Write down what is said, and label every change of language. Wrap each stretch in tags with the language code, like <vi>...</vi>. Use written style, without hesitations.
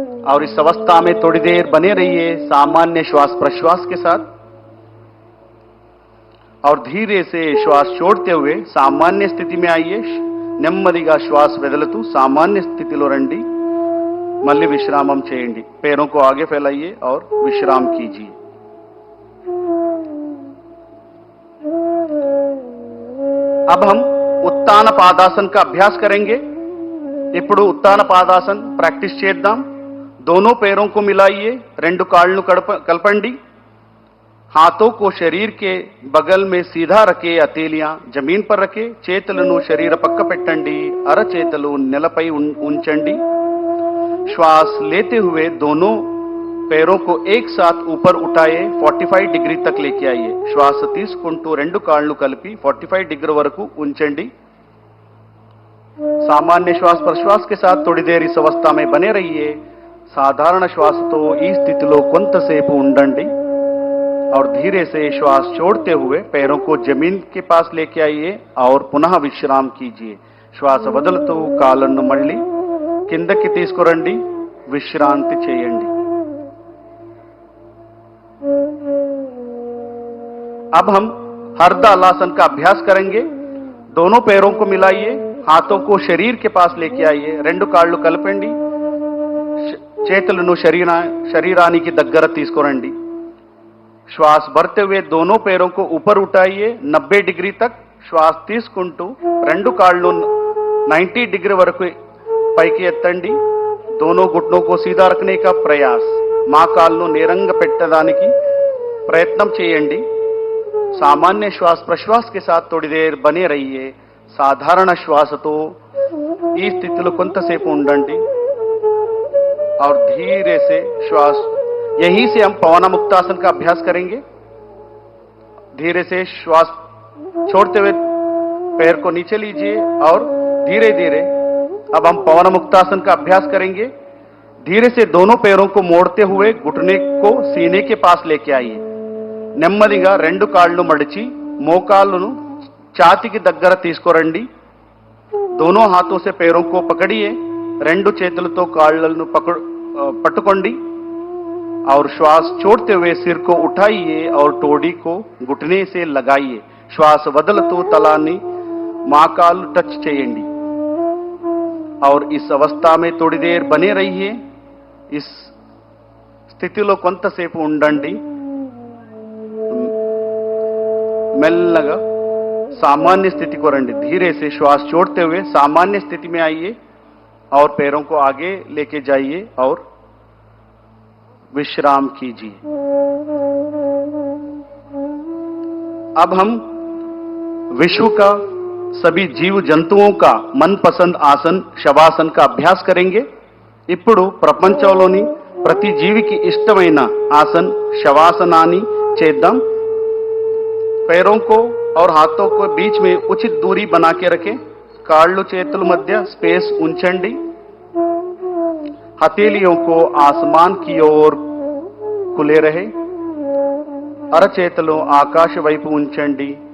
<hi>और इस अवस्था में थोड़ी देर बने रहिए सामान्य श्वास प्रश्वास के साथ और धीरे से श्वास छोड़ते हुए सामान्य स्थिति में आइए.</hi> <te>నెమ్మదిగా శ్వాస వదులుతూ సామాన్య స్థితిలో రండి. మళ్ళీ విశ్రామం చేయండి.</te> <hi>पैरों को आगे फैलाइए और विश्राम कीजिए. अब हम उत्तान पादासन का अभ्यास करेंगे.</hi> <te>ఇప్పుడు उत्तान पादासन प्रैक्टिस చేద్దాం.</te> <hi>दोनों पैरों को मिलाइए.</hi> <te>రెండు కాళ్ళను కలపండి.</te> <hi>हाथों को शरीर के बगल में सीधा रखे. हथेलियां जमीन पर रखे.</hi> <te>చేతులను శరీర పక్క పెట్టండి. అరచేతులు నేలపై ఉంచండి.</te> <hi>श्वास लेते हुए दोनों पैरों को एक साथ ऊपर उठाए. 45 डिग्री तक लेके आइए.</hi> <te>श्वास తీసుకుంటూ రెండు కాళ్ళు కలిపి 45 डिग्री వరకు ఉంచండి.</te> <hi>सामान्य श्वास प्रश्वास के साथ थोड़ी देर इस अवस्था में बने रहिए. साधारण श्वासతో</hi> <te>ఈ స్థితిలో కొంతసేపు ఉండండి</te> <hi>और धीरे से श्वास छोड़ते हुए पैरों को जमीन के पास लेके आइए और पुनः विश्राम कीजिए.</hi> <te>श्वास వదులుతూ కాళ్ళను మళ్ళీ కిందకి తీసుకురండి. విశ్రాంతి చేయండి.</te> <hi>अब हम हरदलासन का अभ्यास करेंगे. दोनों पैरों को मिलाइए. हाथों को शरीर के पास लेके आइए.</hi> <te>రెండు కాళ్ళు కలపండి. చేతులను శరీరానికి దగ్గర తీసుకురండి.</te> <hi>श्वास भरते हुए दोनों पैरों को ऊपर उठाइए 90 डिग्री तक श्वास</hi> <te>తీసుకుంటూ రెండు కాళ్ళు 90 डिग्री వరకు పైకి ఎత్తండి.</te> <hi>दोनों घुटनों को सीधा रखने का प्रयास.</hi> <te>మోకాళ్ళను నేరంగా పెట్టడానికి ప్రయత్నం చేయండి.</te> <hi>सामान्य श्वास प्रश्वास के साथ थोड़ी देर बने रहिए.</hi> <te>సాధారణ శ్వాసతో ఈ స్థితిలో కొంతసేపు ఉండండి.</te> <hi>और धीरे से श्वास, यहीं से हम पवनामुक्तासन का अभ्यास करेंगे. धीरे से श्वास छोड़ते हुए पैर को नीचे लीजिए और धीरे धीरे अब हम पवनामुक्तासन का अभ्यास करेंगे. धीरे से दोनों पैरों को मोड़ते हुए घुटने को सीने के पास लेके आइए.</hi> <te>నెమ్మదిగా రెండు కాళ్ళు మడిచి మోకాళ్ళను ఛాతీకి దగ్గర తీసుకురండి.</te> <hi>दोनों हाथों से पैरों को पकड़िए.</hi> <te>రెండు చేతులతో కాళ్ళను పట్టుకోండి.</te> <hi>और श्वास छोड़ते हुए सिर को उठाइए और टोडी को घुटने से लगाइए.</hi> <te>श्वास వదులుతూ తలాన్ని మోకాలు టచ్ చేయండి.</te> <hi>और इस अवस्था में थोड़ी देर बने रहिए.</hi> <te>इस స్థితిలో కొంతసేపు ఉండండి. మెల్లగా</te> <hi>सामान्य स्थिति को</hi> <te>రండి.</te> <hi>धीरे से श्वास छोड़ते हुए सामान्य स्थिति में आइए और पैरों को आगे लेके जाइए और विश्राम कीजिए. अब हम विश्व का सभी जीव जंतुओं का मनपसंद आसन शवासन का अभ्यास करेंगे.</hi> <te>ఇప్పుడు ప్రపంచంలోని ప్రతి జీవికి ఇష్టమైన ఆసన్ శవాసనాన్ని చేద్దాం.</te> <hi>पैरों को और हाथों को बीच में उचित दूरी बना के रखें.</hi> <te>కాళ్ళు చేతుల మధ్య స్పేస్ ఉంచండి.</te> <hi>हथेलियों को आसमान की ओर खुले रहे.</hi> <te>అరచేతులు ఆకాశ వైపు ఉంచండి.</te>